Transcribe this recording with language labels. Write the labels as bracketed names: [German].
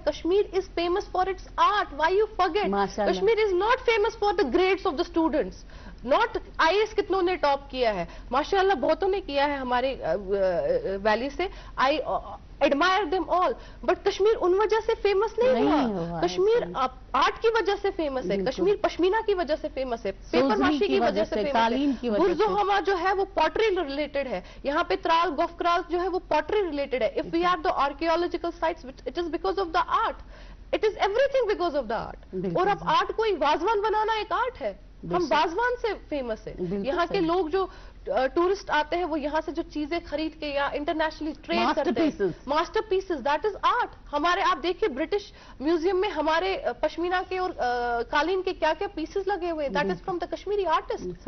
[English] Kashmir is famous for its art, why you forget, Kashmir is not famous for the grades of the students, not I S [Urdu] کتنوں نے top کیا ہے, ماشاءاللہ بہتوں نے کیا ہے ہمارے ویلی سے, [English] I admire them all, but [Urdu] Kashmir ان وجہ سے فیمس نہیں ہوا. کشمیر آرٹ کی وجہ سے فیمس ہے, کشمیر پشمینہ کی وجہ سے فیمس ہے, پیپر ماشی کی وجہ سے فیمس ہے, برزو ہما جو ہے وہ پوٹری ریلیٹڈ ہے, یہاں پہ ترال گوف کرال جو ہے وہ پوٹری ریلیٹڈ ہے. [English] If we are the archaeological sites it is because of the art, it is everything because of the art. [Urdu] اور اب آرٹ کوئی وازوان بنانا ایک آرٹ ہے, ہم وازوان سے فیمس ہے. یہاں کے لوگ جو ٹورسٹ آتے ہیں وہ یہاں سے جو چیزیں خرید کے یا انٹرنیشنلی ٹریڈ کرتے ہیں, master pieces, [English] That is art. [Urdu] ہمارے آپ دیکھیے برٹش میوزیم میں ہمارے پشمینہ کے اور قالین کے کیا کیا پیسز لگے ہوئے, [English] That is from the Kashmiri artist.